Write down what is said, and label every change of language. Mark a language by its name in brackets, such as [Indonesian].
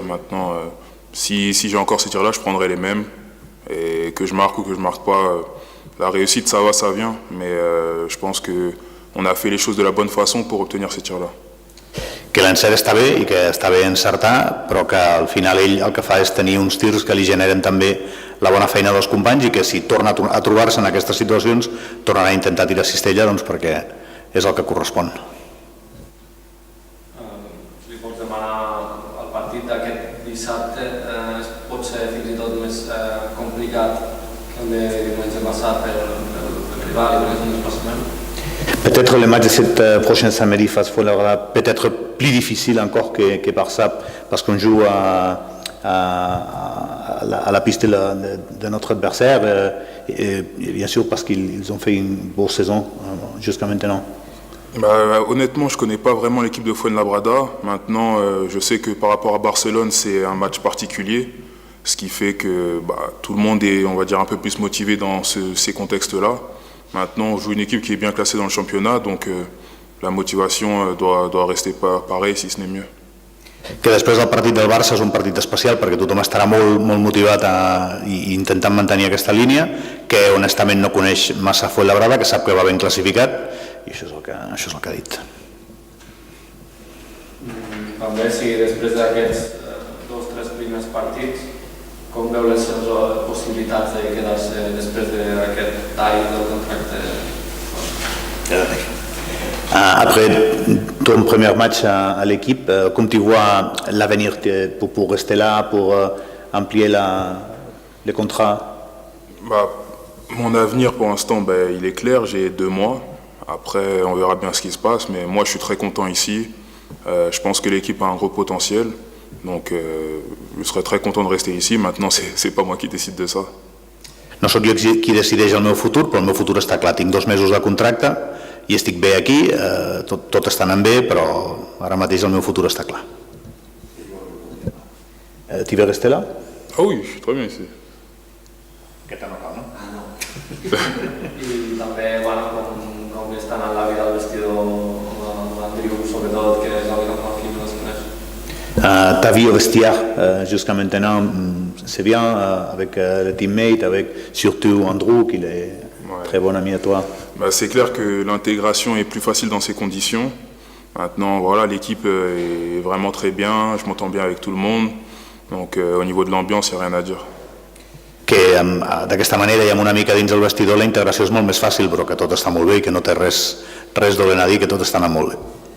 [French] Maintenant, si j'ai encore ces tirs-là, je prendrai les mêmes, et que je marque ou que je marque pas, la réussite ça va, ça vient, mais je pense que on a fait les choses de la bonne façon pour obtenir ces tirs-là. [Catalan] Que l'encert està bé i que està bé encertar, però que al final ell el que fa és tenir uns tirs que li generen també la bona feina dels companys i que si torna a trobar-se en aquestes situacions tornarà a intentar tirar cistella perquè és el que correspon. Li pots demanar el partit d'aquest dissabte pot ser fins i tot més complicat que el de diumenge passat pel rival i per el desplaçament? [French] Peut-être le match de cette prochaine samedi face Fuenlabrada peut-être plus difficile encore que Barça parce qu'on joue à la piste de notre adversaire et bien sûr parce qu'ils ont fait une bonne saison jusqu'à maintenant. Honnêtement, je ne connais pas vraiment l'équipe de Fuenlabrada. Maintenant, je sais que par rapport à Barcelone, c'est un match particulier, ce qui fait que tout le monde est, on va dire, un peu plus motivé dans ces contextes-là. Maintenant, on joue une équipe qui est bien classée dans le championnat, donc la motivation doit rester pareille, si ce n'est mieux. [Catalan] Que després del partit del Barça és un partit especial perquè tothom estarà molt motivat i intentant mantenir aquesta línia, que honestament no coneix massa Fuenlabrada, que sap que va ben classificat, i això és el que ha dit. També, si després d'aquests 2-3 primers partits, com veu les seves possibilitats de quedar-se després d'aquest tall del contracte? [French] Après ton premier match à l'équipe, comme tu vois l'avenir pour rester là, pour amplier le contrat? Mon avenir pour l'instant, il est clair, j'ai 2 mois. Après, on verra bien ce qui se passe, mais moi je suis très content ici. Je pense que l'équipe a un gros potentiel, donc je serais très content de rester ici. Maintenant, c'est pas moi qui décide de ça. [Catalan] No sóc jo qui decideix el meu futur, però el meu futur està clar. Tinc 2 mesos de contracte i estic bé aquí, tot està anant bé, però ara mateix el meu futur està clar. [French] Tu veux rester là? Ah oui, je suis très bien ici. [Catalan] Que t'en no? I també, com està anant la vida al vestidor amb l'Andriu, sobretot, que és el que no aquí després. [French] Ta vie au vestiaire jusqu'à maintenant, c'est bien avec les teammates, avec surtout Andrew, qui est très bon ami à toi. C'est clair que l'intégration est plus facile dans ces conditions. Maintenant, voilà, l'équipe est vraiment très bien, je m'entends bien avec tout le monde. Donc au niveau de l'ambiance, il n'y a rien à dire. [Catalan] Que d'aquesta manera i amb una mica dins el vestidor la integració és molt més fàcil, però que tot està molt bé i que no té res dolent a dir, que tot està anant molt bé.